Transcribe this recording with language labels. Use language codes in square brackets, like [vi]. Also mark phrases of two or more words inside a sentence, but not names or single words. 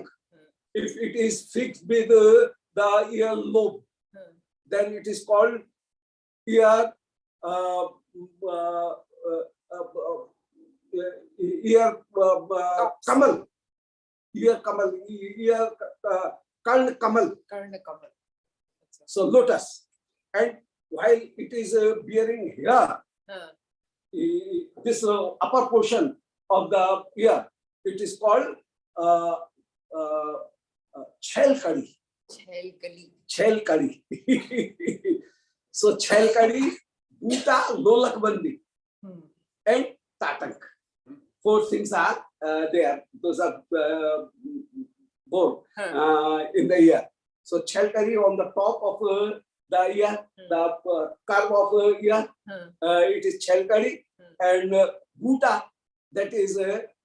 [en] If it is fixed with the ear lobe, then it is called ear kamal, ear kamal, ear karn kamal. Karna Kamal. So lotus, and while it is bearing here, this upper portion of the ear, it is called chhel kadi. Chelkali. Chhel kadi. So chhel kadi, Bhuta, Lolak Bandi, and Tatank. Four things are there. Those are born in the ear. So chhel kadi on the top of the ear, the curve of the ear, it is chhel kadi, and Bhuta, that is in